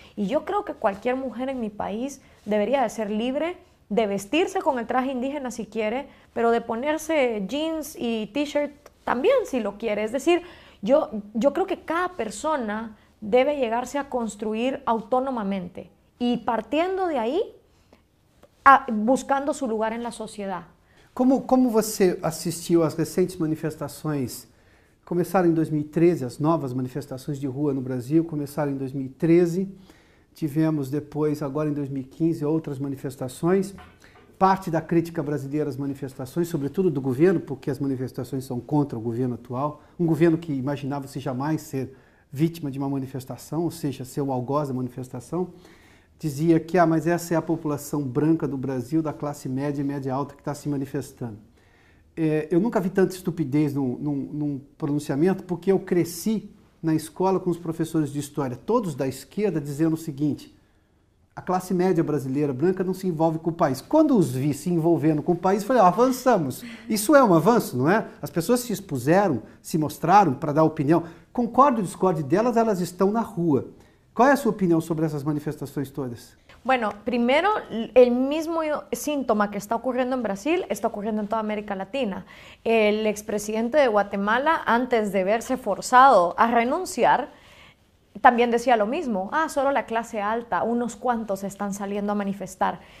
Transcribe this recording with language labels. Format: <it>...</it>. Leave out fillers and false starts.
<es>Y yo creo que cualquier mujer en mi país debería de ser libre de vestirse con el traje indígena si quiere, pero de ponerse jeans y t-shirt también si lo quiere. Es decir, yo creo que cada persona debe llegarse a construir autónomamente y partiendo de ahí, buscando su lugar en la sociedad.</es> <pt>Como você assistiu às recentes manifestações? Começaram em 2013, as novas manifestações de rua no Brasil começaram em 2013, tivemos depois, agora em 2015, outras manifestações. Parte da crítica brasileira às manifestações, sobretudo do governo, porque as manifestações são contra o governo atual, um governo que imaginava-se jamais ser vítima de uma manifestação, ou seja, ser o algoz da manifestação. dizia que mas essa é a população branca do Brasil, da classe média e média alta que está se manifestando. Eu nunca vi tanta estupidez num pronunciamento, porque eu cresci na escola com os professores de história, todos da esquerda, dizendo o seguinte: a classe média brasileira branca não se envolve com o país. Quando os vi se envolvendo com o país, falei, avançamos. Isso é um avanço, não é? As pessoas se expuseram, se mostraram para dar opinião. Concordo ou discordo delas, elas estão na rua. Qual é a sua</pt> <es>opinión sobre esas manifestaciones todas? Bueno, primero, el mismo síntoma que está ocurriendo en Brasil está ocurriendo en toda América Latina. El expresidente de Guatemala, antes de verse forzado a renunciar, también decía lo mismo. Solo la clase alta, unos cuantos están saliendo a manifestar.</es>